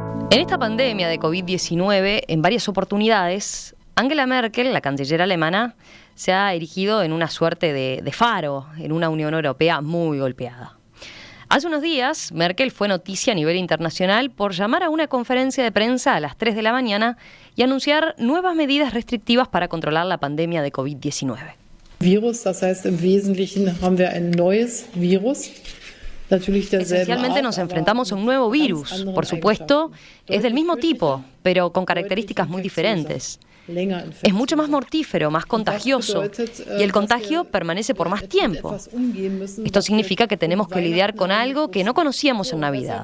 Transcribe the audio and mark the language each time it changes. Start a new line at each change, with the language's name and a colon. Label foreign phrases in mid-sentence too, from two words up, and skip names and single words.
Spanish: En esta pandemia de COVID-19, en varias oportunidades, Angela Merkel, la canciller alemana, se ha erigido en una suerte de faro en una Unión Europea muy golpeada. Hace unos días, Merkel fue noticia a nivel internacional por llamar a una conferencia de prensa a las 3 de la mañana y anunciar nuevas medidas restrictivas para controlar la pandemia de COVID-19.
German: Virus, das heißt im Wesentlichen haben wir ein neues Virus.
Spanish: Esencialmente nos enfrentamos a un nuevo virus. Por supuesto, es del mismo tipo, pero con características muy diferentes. Es mucho más mortífero, más contagioso, y el contagio permanece por más tiempo. Esto significa que tenemos que lidiar con algo que no conocíamos en Navidad.